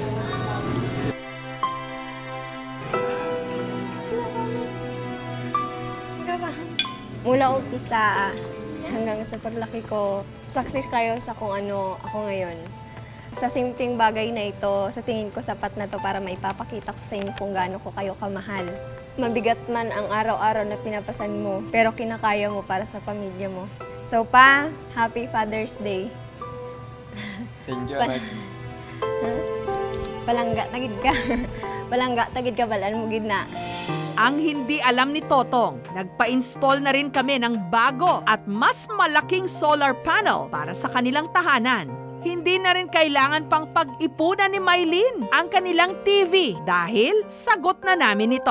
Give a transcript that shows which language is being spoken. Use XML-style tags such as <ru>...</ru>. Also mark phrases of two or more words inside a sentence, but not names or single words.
<tl>Mula umpisa hanggang sa paglaki ko, saksi kayo sa kung ano ako ngayon. Sa simpleng bagay na ito, sa tingin ko sapat na to para maipapakita ko sa inyo kung gaano ko kayo kamahal. Mabigat man ang araw-araw na pinapasan mo, pero kinakaya mo para sa pamilya mo. So pa,</tl> <en>Happy Father's Day. Thank you,</en> <hil>Palangga tagid ka. Palangga tagid ka, balaan mo gid na.</hil> <tl>Ang hindi alam ni Totong, nagpa-install na rin kami ng bago at mas malaking solar panel para sa kanilang tahanan. Hindi na rin kailangan pang pag-ipunan ni Mylene ang kanilang TV dahil sagot na namin ito.</tl>